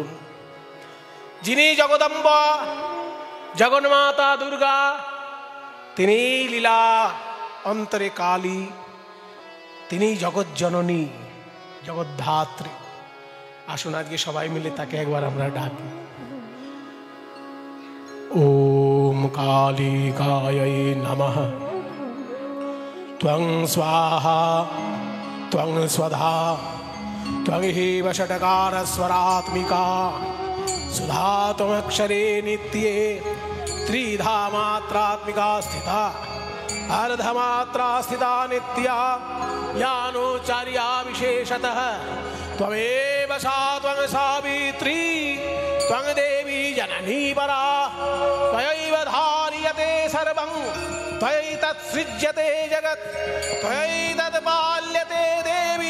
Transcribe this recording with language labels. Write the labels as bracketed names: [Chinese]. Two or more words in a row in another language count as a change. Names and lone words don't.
[Bangla] যিনি জগদম্বা, জগন্মাতা দুর্গা, তিনি লীলা অন্তরে কালী, তিনি জগৎ জননী, জগদ্ধাত্রী। আসুন আজকে সবাই মিলে তাকে একবার আমরা ডাকি। [Sanskrit] ওম কালিকায় নমঃ। ত্বং স্বাহা ত্বং স্বধা ত্বং হেব ষটকার স্বরাত্মিকা সুধা ত্বমক্ষরে নিত্যে त्रिधा मात्रात्मिका स्थिता अर्धमात्रा स्थिता नित्या यानोचार्या विशेषतः त्वमेव सा त्वं सावित्री त्वं देवी जननी परा त्वयैव धार्यते सर्वं त्वयैतत्सृज्यते जगत् त्वयैतत्पाल्यते देवी